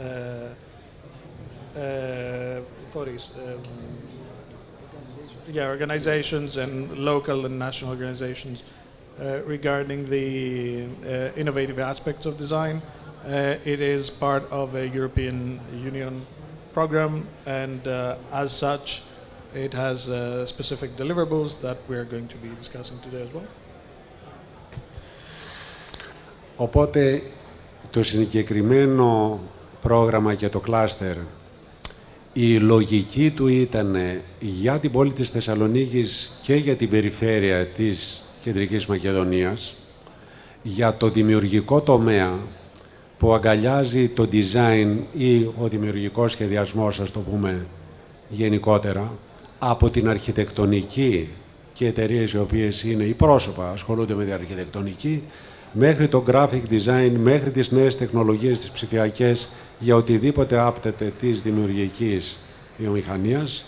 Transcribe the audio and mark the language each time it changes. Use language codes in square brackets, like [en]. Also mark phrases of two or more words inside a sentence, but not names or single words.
[en] organizations and local and national organizations regarding the innovative aspects of design. It is part of a European Union program, and as such, it has specific deliverables that we're going to be discussing today as well. [el] Οπότε, το συγκεκριμένο πρόγραμμα και το κλάστερ, η λογική του ήταν για την πόλη της Θεσσαλονίκης και για την περιφέρεια της Κεντρικής Μακεδονίας, για το δημιουργικό τομέα που αγκαλιάζει το design ή ο δημιουργικός σχεδιασμός, ας το πούμε γενικότερα, από την αρχιτεκτονική και εταιρείες οι οποίες είναι οι πρόσωπα, ασχολούνται με την αρχιτεκτονική, μέχρι το [en] graphic design, [el] μέχρι τις νέες τεχνολογίες, τις ψηφιακές, για οτιδήποτε άπτεται της δημιουργικής βιομηχανίας.